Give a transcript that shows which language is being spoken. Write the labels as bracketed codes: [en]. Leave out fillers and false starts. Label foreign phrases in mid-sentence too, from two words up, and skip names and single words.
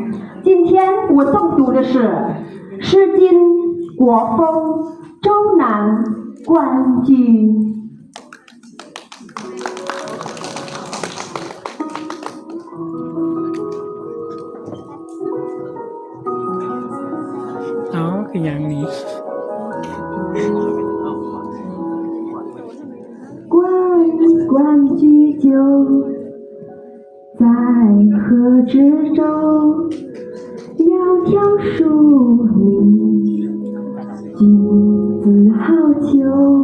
[zh] 今天我诵读的是《诗经·国风·周南·关雎》。 [th] อ๋อคืออย่างนี้ [zh] 关雎鸠，在河之洲。窈窕淑女，君子好逑。